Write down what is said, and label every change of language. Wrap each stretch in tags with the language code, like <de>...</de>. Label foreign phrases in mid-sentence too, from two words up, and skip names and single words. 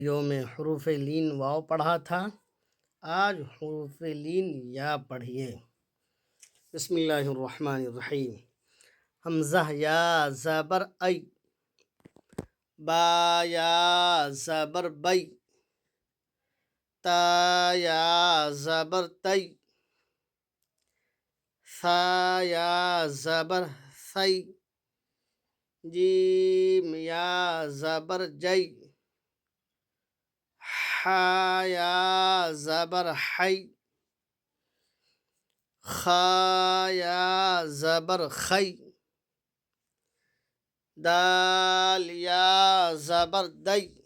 <ur>یوم حروف لین واو پڑھا تھا، آج حروف لین یا پڑھیے۔</ur> <ar>بسم اللہ الرحمن الرحیم۔</ar> <ur>حمزہ یا زبر ای، با یا زبر بی، تا یا زبر تی، ثا یا زبر ثی، جیم یا زبر جی، حا یا زبر حی، خا یا زبر خی، دال یا زبر دی،</ur>